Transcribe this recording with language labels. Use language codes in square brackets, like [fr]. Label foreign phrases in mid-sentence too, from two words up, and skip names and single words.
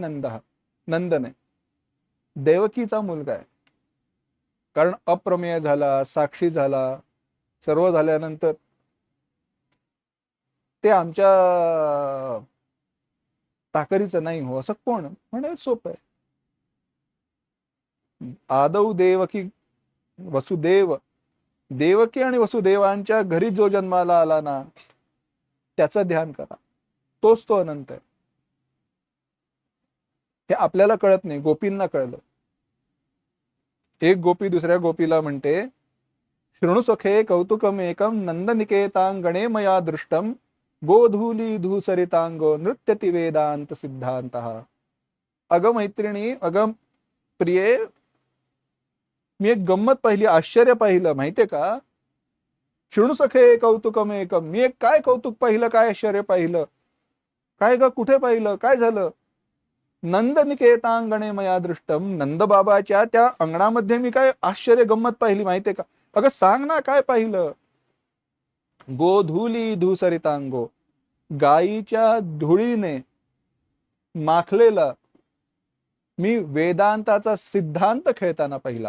[mr] देवकी नंदन आहे. देवकीचा मुलगा आहे. कारण अप्रमेय झाला, साक्षी झाला, सर्व झाल्यानंतर ते आमच्या ताकदीचं नाही हो असं कोण म्हणे. सोपं आहे. [sa] आदौ देवकी वसुदेव, [mr] देवकी आणि वसुदेवांच्या घरी जो जन्माला आला ना त्याचं ध्यान करा, तोच तो अनंत आहे. हे आपल्याला कळत नाही, गोपींना कळलं. एक गोपी दुसऱ्या गोपीला म्हणते, [sa] शृणु सखे कौतुकमेकं नंदनिकेतांगणे मया दृष्टम गोधूली धूसरितांगो नृत्यति वेदांत सिद्धांतः. [mr] अगं मैत्रिणी, अगं प्रिये, मी एक गंमत पाहिली, आश्चर्य पाहिलं माहितीये का. [sa] शृणु सखे कौतुकमेकं, [mr] मी एक काय कौतुक पाहिलं, काय आश्चर्य पाहिलं. काय ग, कुठे पाहिलं, काय झालं. [sa] नंदनिकेतांगणे मया दृष्टम, [mr] नंदबाबाच्या त्या अंगणामध्ये मी काय आश्चर्य गंमत पाहिली माहितीये का. अगं सांग ना काय पाहिलं. [sa] गोधूली धूसरितांगो, [mr] गायीच्या धुळीने माखलेला मी वेदांताचा सिद्धांत खेळताना पाहिला.